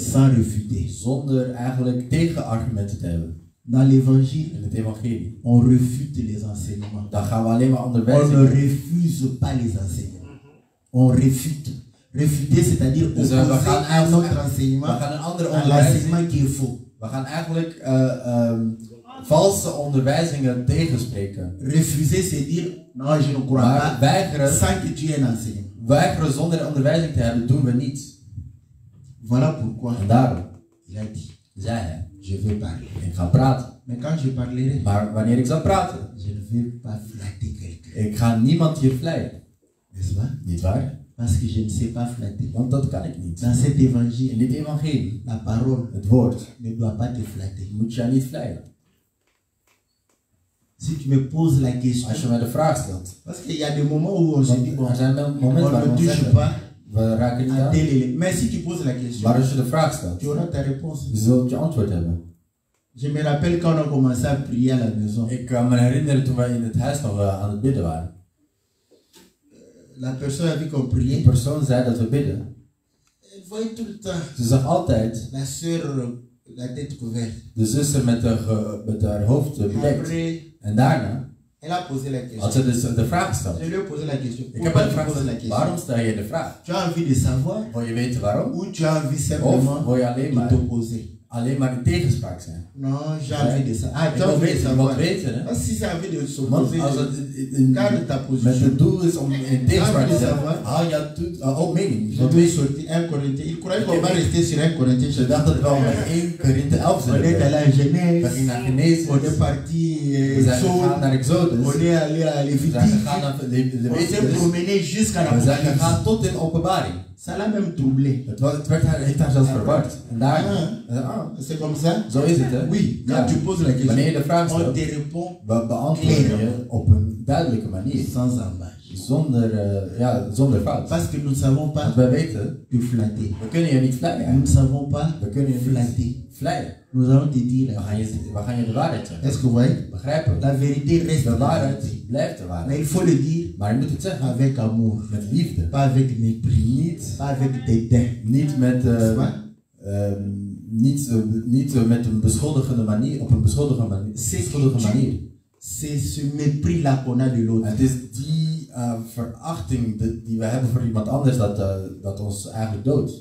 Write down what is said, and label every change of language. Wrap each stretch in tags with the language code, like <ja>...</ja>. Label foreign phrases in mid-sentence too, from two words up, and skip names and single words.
<fr>sans refuter.</fr> <nl>zonder eigenlijk tegenargumenten te hebben.</nl> <fr>Dans l'évangile,</fr> <nl>In het evangelie.</nl> <fr>on refute les enseignements.</fr> <nl>Dan gaan we alleen maar</nl> <fr>On</fr> <nl>onderwijzen.</nl> <fr>ne refuse pas les enseignements. On refute. Refuter, c'est-à-dire</fr> <nl>Dus we</nl> <fr>opposer</fr> <nl>gaan</nl> <fr>un</fr> <nl>eigenlijk</nl> <fr>autre enseignement</fr> <nl>we gaan een andere</nl> <fr>à</fr> <nl>onderwijzing.</nl> <fr>l'enseignement qui est faux.</fr> <nl>We gaan eigenlijk valse onderwijzingen tegenspreken.</nl> <fr>Refuser, c'est dire non, je ne crois</fr> <nl>Maar</nl> <fr>pas</fr> <nl>weigeren,</nl> <fr>sans que tu aies un enseignement.</fr> <nl>weigeren zonder onderwijzing te hebben, doen we niet.</nl> <fr>Voilà pourquoi</fr> <nl>En daarom</nl> <fr>il a dit</fr> <nl>zei hij,</nl> <fr>je vais parler.</fr> <nl>ik ga praten.</nl> <fr>Mais quand je parlerai,</fr> <nl>Maar wanneer ik zal praten,</nl> <fr>je ne vais pas flatter quelqu'un.</fr> <nl>ik ga niemand hier vleien.</nl> <fr>N'est-ce pas?</fr> <nl>Niet waar?</nl> <fr>Parce que je ne sais pas flatter.</fr> <nl>Want dat kan ik niet.</nl> <fr>Dans cet</fr> <nl>In</nl> <fr>évangile,</fr> <nl>dit evangelie,</nl> <fr>la parole</fr> <nl>het woord,</nl> <fr>ne doit pas te flatter.</fr> <nl>moet je niet vleien.</nl> <fr>Si tu me poses la question,</fr> <nl>Als je mij de vraag stelt.</nl> <fr>parce qu'il y a des moments où on se dit, bon,</fr> <nl>Er zijn momenten</nl> <fr>on</fr> <nl>waar we</nl> <fr>ne</fr> <nl>ons</nl> <fr>touche</fr> <nl>zeggen,</nl> <fr>pas</fr> <nl>we raken niet</nl> <fr>à</fr> <nl>aan.</nl> <fr>tel élément. Mais si tu poses la question,</fr> <nl>Maar als je de vraag stelt,</nl> <fr>tu auras ta réponse.</fr> <nl>je zult je antwoord hebben.</nl> <fr>Je me rappelle quand on a commencé à prier à la maison.</fr> <nl>Ik kan me herinneren toen wij in het huis nog aan het bidden waren.</nl> <fr>la personne a vu qu'on</fr> <nl>Die</nl> <fr>priait.</fr> <nl>persoon zei dat we bidden.</nl> <fr>Elle voyait tout le temps</fr> <nl>Ze zag altijd</nl> <fr>la sœur, la tête couverte.</fr> <nl>de zuster met haar hoofd bedekt.</nl> <fr>Après,</fr> <nl>En daarna</nl> <fr>elle a posé la</fr> <nl>had</nl> <fr>question.</fr> <nl>ze dus de vraag gesteld.</nl> <fr>Je lui ai posé la question.</fr> <nl>Ik heb</nl> <fr>Pourquoi</fr> <nl>haar</nl> <fr>tu</fr> <nl>gevraagd,</nl> <fr>poses la question?</fr> <nl>waarom stel je de vraag?</nl> <fr>Tu as envie de savoir</fr> <nl>Wil je weten waarom?</nl> <fr>ou tu as envie</fr> <nl>Of</nl> <fr>simplement</fr> <nl>wil je alleen</nl> <fr>de</fr> <nl>maar,</nl> <fr>t'opposer?</fr> <nl>in tegenspraak zijn?</nl> <fr>Non, j'ai envie de ça. Ah,</fr> <nl>Ik</nl> <fr>tu as</fr> <nl>wil</nl> <fr>envie de</fr> <nl>weten,</nl> <fr>savoir.</fr> <nl>wat weten, hè?</nl> <fr>Ah, si tu as envie de</fr> <nl>Want</nl> <fr>s'opposer,</fr> <nl>als het</nl> <fr>garde ta</fr> <nl>met</nl> <fr>position.</fr> <nl>het doel is om in tegenspraak te zijn,</nl> <fr>savoir.</fr> <nl>hou je ook mening.</nl> <fr>Je vais sortir 1 Corinthiens. Il croyait qu'on va rester sur 1 Corinthiens.</fr> <nl>Je dacht dat we wel met 1 Korinthe 11</nl> <fr>On est allé</fr> <nl>zijn.</nl> <fr>à</fr> <nl>We</nl> <fr>Genèse.</fr> <nl>gingen naar Genesis,</nl> <fr>On est parti</fr> <nl>we zijn gegaan naar Exodus,</nl> <fr>on est allé à</fr> <nl>we zijn</nl> <fr>Lévitique.</fr> <nl>gegaan naar</nl> <fr>On s'est</fr> <nl>Leviticus,</nl> <fr>promené jusqu'à la</fr> <nl>we zijn</nl> <fr>Apocalypse.</fr> <nl>gegaan tot in Openbaring.</nl> <fr>Ça l'a même troublé.</fr> <nl>Heeft haar zelfs verward. En daar,</nl> <fr>C'est comme ça?</fr> <nl>zo is het, hè?</nl> <fr>Oui, quand</fr> <nl>Ja.</nl> <fr>tu poses la question,</fr> <nl>Wanneer je de vraag</nl> <fr>on</fr> <nl>stelt,</nl> <fr>te répond</fr> <nl>beantwoorden je op een duidelijke manier.</nl> <fr>sans embâche.</fr> <nl>Zonder fout.</nl> <fr>Parce que nous ne savons pas</fr> <nl>Want wij weten,</nl> <fr>te flatter.</fr> <nl>we kunnen je niet</nl> <fr>Nous</fr> <nl>vleien.</nl> <fr>ne savons pas</fr> <nl>We kunnen je</nl> <fr>flatter.</fr> <nl>niet vleien.</nl> <fr>Nous allons te dire.</fr> <nl>We gaan je de waarheid zeggen.</nl> <fr>Est-ce que vous voyez?</fr> <nl>Begrijpen?</nl> <fr>La vérité reste</fr> <nl>De</nl> <fr>la</fr> <nl>waarheid</nl> <fr>vérité.</fr> <nl>blijft de</nl> <fr>Mais</fr> <nl>waarheid.</nl> <fr>il faut le dire</fr> <nl>Maar je moet het zeggen</nl> <fr>avec amour,</fr> <nl>met liefde.</nl> <fr>pas avec mépris, pas avec dédain.</fr> <nl>Niet met,</nl> <fr>N'est-ce pas?</fr> <nl>niet met een beschuldigende manier, op een beschuldigende manier.</nl> <fr>C'est ce mépris-là qu'on a de l'autre.</fr> <nl>Het is die verachting die we hebben voor iemand anders dat ons eigenlijk doodt.</nl>